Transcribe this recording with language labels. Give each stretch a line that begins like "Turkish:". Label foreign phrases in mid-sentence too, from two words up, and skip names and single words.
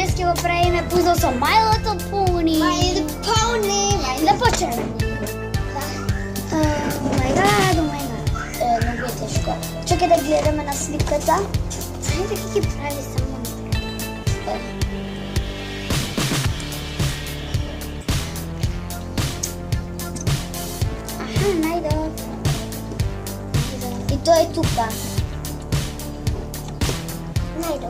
Macedonian: го правиме пузел со My Little Pony. My Little Pony. Да почнеме.
English: Oh my god.
Macedonian: Многу е тешко. Чекај да гледаме на сликата. Знаете како ги прави само напред. Аха, најдов. И тоа е тука. Најдов.